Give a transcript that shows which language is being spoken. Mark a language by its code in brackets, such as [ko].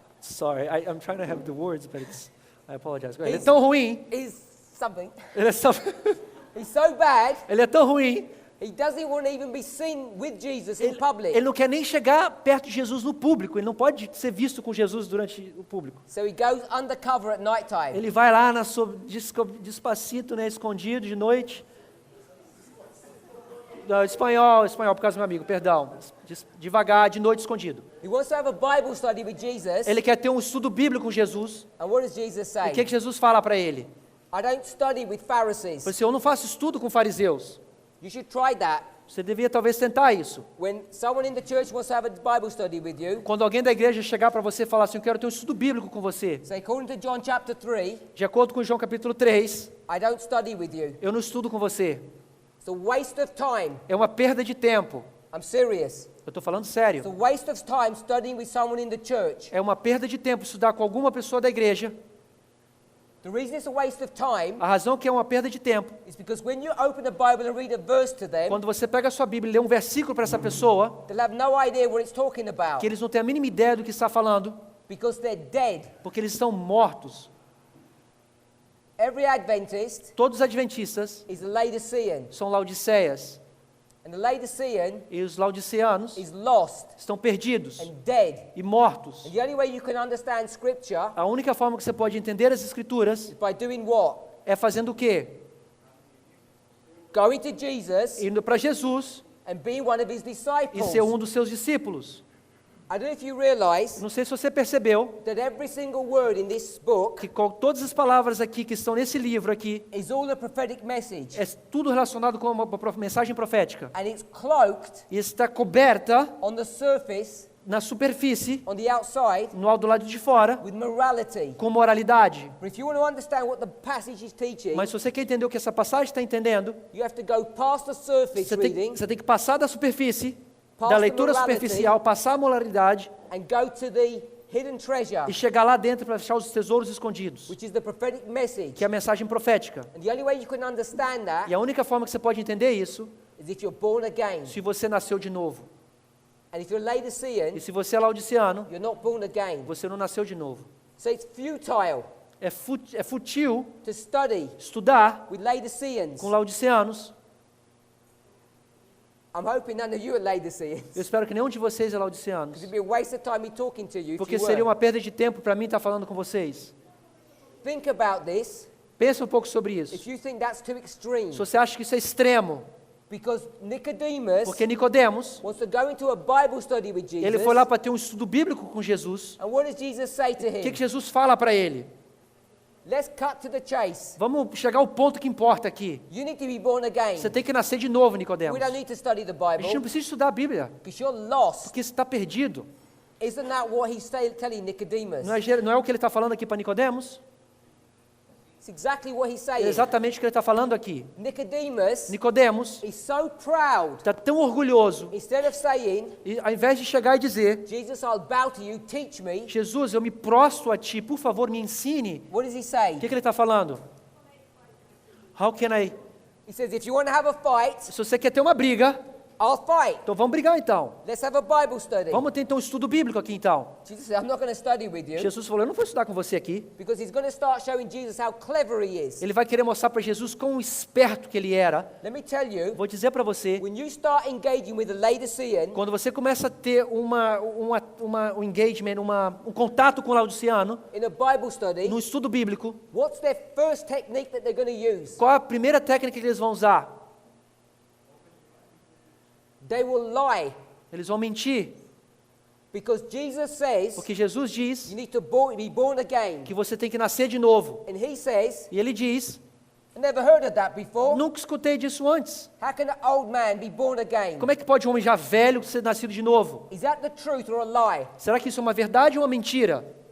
[en] Sorry, I'm trying to have the words, but I apologize. [pt] Ele é tão ruim. [en] is something. [pt] Ele é, [en] He's so bad [pt] ele é tão ruim [en] He doesn't want to even be seen with Jesus in public. [pt] Ele não quer nem chegar perto de Jesus no público. Ele não pode ser visto com Jesus durante o público. [en] So he goes undercover at night time. [pt] Ele vai lá despacito, né, escondido de noite. Não, espanhol, por causa do meu amigo, perdão. Devagar, de noite, escondido. [en] He wants to have a Bible study with Jesus. [pt] Ele quer ter um estudo bíblico com Jesus. [en] And what does Jesus [pt] E [en] say? [pt] o que Jesus fala para ele? [en] I don't study with Pharisees. [pt] Ele disse, eu não faço estudo com fariseus. [en] You should try that. [pt] Você devia talvez tentar isso. [en] When someone in the church wants to have a Bible study with you, [pt] Quando alguém da igreja chegar para você e falar assim, eu quero ter um estudo bíblico com você. [en] say, according to John chapter 3, [pt] De acordo com João capítulo 3, [en] I don't study with you. [pt] eu não estudo com você. [en] It's a waste of time. [pt] É uma perda de tempo. [en] I'm serious. [pt] Eu estou falando [en] It's [pt] sério. [en] a waste of time studying with someone in the church. [pt] É uma perda de tempo estudar com alguma pessoa da igreja. [en] The reason it's a waste of time [pt] A razão que é uma perda de tempo, [en] is because when you open the Bible and read a verse to them, [pt] quando você pega a sua Bíblia e lê um versículo para essa pessoa, [en] they'll have no idea what it's talking about [pt] que eles não têm a mínima ideia do que está falando, [en] because they're dead. [pt] porque eles estão mortos. [en] Every Adventist [pt] Todos os adventistas [en] is a Laodicean, [pt] são laodiceias, [en] and the Laodicean [pt] e os laodiceanos [en] is lost [pt] estão perdidos [en] and dead. [pt] e mortos. [en] And the only way you can understand Scripture [pt] A única forma que você pode entender as Escrituras [en] is by doing what? [pt] é fazendo o quê? [en] Going to Jesus [pt] Indo para Jesus [en] and being one of his [pt] e [en] disciples. [pt] ser um dos seus discípulos. [en] I don't know if you realize [pt] Não sei se você percebeu [en] that every single word in this book [pt] que todas as palavras aqui que estão nesse livro aqui [en] is all a prophetic message. [pt] é tudo relacionado com uma mensagem profética. [en] And it's cloaked [pt] E está coberta [en] on the surface, [pt] na superfície, [en] on the outside, [pt] do lado de fora, [en] with morality. [pt] com moralidade. [en] But if you want to understand what the passage is teaching, [pt] Mas se você quer entender o que essa passagem está entendendo, [en] you have to go past the surface reading [pt] você tem que passar da superfície, [en] Past [pt] da [en] the [pt] leitura [en] morality. [pt] superficial, passar a moralidade [en] and go to the hidden treasure, [pt] e chegar lá dentro para achar os tesouros escondidos, [en] which is the prophetic message. [pt] que é a mensagem profética. [en] And the only way you can understand that [pt] E a única forma que você pode entender isso, [en] is if you're born again. [pt] se você nasceu de novo. [en] And if you're Laodicean, [pt] E se você é laodiceano, [en] you're not born again. [pt] você não nasceu de novo. [en] So it's futile [pt] É fútil [en] to study [pt] estudar [en] with Laodiceans. [pt] com laodiceanos. [en] I'm hoping none of you are Laodiceans. [pt] Eu espero que nenhum de vocês é laodiceanos. [en] Because it'd be a waste of time me talking to you if [pt] Porque [en] you [pt] seria [en] were. [pt] uma perda de tempo para mim estar falando com vocês. [en] Think about this. [pt] Pensa um pouco sobre isso. [en] If you think that's too extreme, [pt] Se você acha que isso é extremo, [en] because Nicodemus [pt] porque Nicodemos, [en] wants to go into a Bible study with Jesus. [pt] ele foi lá para ter um estudo bíblico com Jesus. [en] And what does Jesus say to [pt] O que [en] him? [pt] Jesus fala para ele? [en] Let's cut to the chase. [pt] Vamos chegar ao ponto que importa aqui. [en] You need to be born again. [pt] Você tem que nascer de novo, Nicodemos. [en] We don't need to study the [pt] A gente não [en] Bible [pt] precisa estudar a Bíblia, [en] because you're lost. [pt] porque você está perdido. [en] Isn't that what he's telling Nicodemus? [pt] Não é o que ele está falando aqui para Nicodemos? [en] It's exactly what he's [pt] É [en] saying. [pt] exatamente o que ele está falando aqui. [en] Nicodemus [pt] Nicodemos [en] is so proud. [pt] está tão orgulhoso, [en] Instead of saying, [pt] e ao invés de chegar e dizer, [en] Jesus, I'll bow to you, teach me, [pt] Jesus, eu me prostro a ti, por favor, me ensine. [en] what does he say? [pt] O que ele está falando? [en] How can I? He says, if you want to have a fight, [pt] Se você quer ter uma briga, [en] I'll fight. [pt] então vamos brigar então. [en] Let's have a Bible study. [pt] Vamos ter então um estudo bíblico aqui então. [en] Jesus said, I'm not going to study with you [pt] Jesus falou, eu não vou estudar com você aqui. [en] because he's going to start showing Jesus how clever he is. [pt] Ele vai querer mostrar para Jesus quão esperto que ele era. [en] Let me tell you, [pt] Vou dizer para você, [en] when you start engaging with a Laodicean, [pt] quando você começa a ter um engagement, um contato com o laodiceano, [en] in a Bible study, [pt] no estudo bíblico, [en] what's their first technique that they're going to use? [pt] qual a primeira técnica que eles vão usar? [en] They will lie [pt] Eles vão mentir, [en] because Jesus says [pt] porque Jesus diz [en] you need to be born again. [pt] que você tem que nascer de novo. [en] And he says, [pt] E ele diz, [en] I never heard of that before. [pt] nunca escutei disso antes. [en] How can an old man be born again? [pt] Como é que pode um homem já velho ser nascido de novo? [en] Is that the truth or a lie? [pt] Será que isso é uma verdade ou uma mentira?